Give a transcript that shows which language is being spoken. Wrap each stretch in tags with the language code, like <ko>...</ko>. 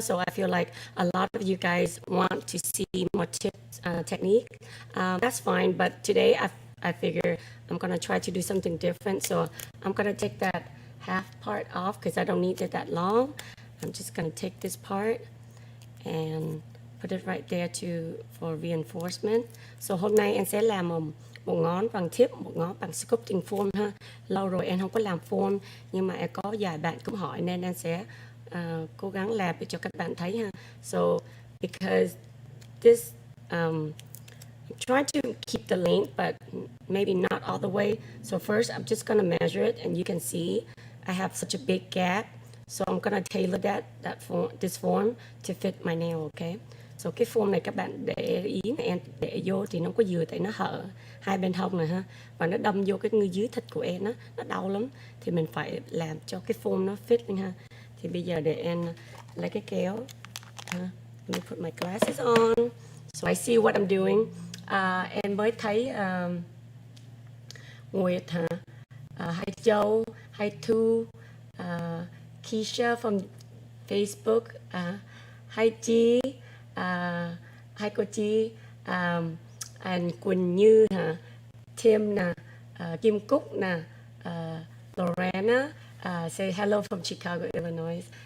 <en>So I feel like a lot of you guys want to see more tips, technique. That's fine, but today I figure I'm gonna try to do something different. So I'm gonna take that half part off because I don't need it that long. I'm just gonna take this part and put it right there for reinforcement.</en> <vi>So hôm nay em sẽ làm một ngón bằng tip, một ngón bằng sculpting foam ha. Lâu rồi em không có làm foam, nhưng mà có vài bạn cũng hỏi nên em sẽ cố gắng làm để cho các bạn thấy ha.</vi> <en>So because this I'm trying to keep the length, but maybe not all the way. So first I'm just gonna measure it, and you can see I have such a big gap. So I'm gonna tailor this form to fit my nail, okay?</en> <vi>So cái form này các bạn để ý, em để vô thì nó có vừa tại nó hở hai bên hông này ha, và nó đâm vô cái dưới thịt của em nó đau lắm, thì mình phải làm cho cái form nó fit lên ha. Thì bây giờ để em lấy cái kéo ha.</vi> <en>Let me put my glasses on so I see what I'm doing.</en> <vi>Em mới thấy Nguyệt hả, Hai Châu, Hai Thu, Keisha from Facebook, Hai Chi, Hai Cô Chi, and Quỳnh Như hả, Tim nè, Kim Cúc nè, Lorena,</vi> <en>say hello from Chicago, Illinois.</en>